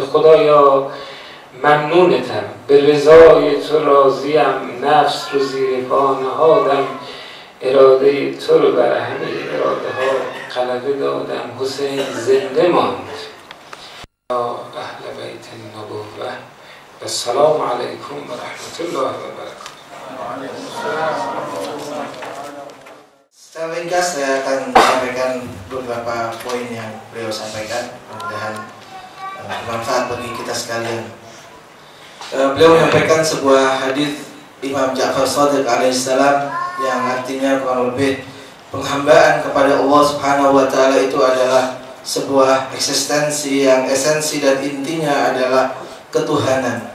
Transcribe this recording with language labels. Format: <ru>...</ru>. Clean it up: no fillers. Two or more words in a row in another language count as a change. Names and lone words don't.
<fa>خدایا ممنونتم، به رضای تو راضیم، نفس رو زیر پا نهادم، اراده تو رو بر همه اراده ها غلبه دادم. حسین زنده ماند.</fa> <ar>اهل بیت النبوه و السلام علیکم و رحمت الله و برکاته.</ar> <id>Secara ringkas saya akan menyampaikan beberapa poin yang beliau sampaikan, mudah-mudahan bermanfaat bagi kita sekalian. Beliau menyampaikan sebuah hadis Imam Ja'far Shadiq alaihissalam yang artinya kurang lebih penghambaan kepada Allah</id> <ar>سبحانه وتعالى</ar> <id>itu adalah sebuah eksistensi yang esensi dan intinya adalah ketuhanan.</id>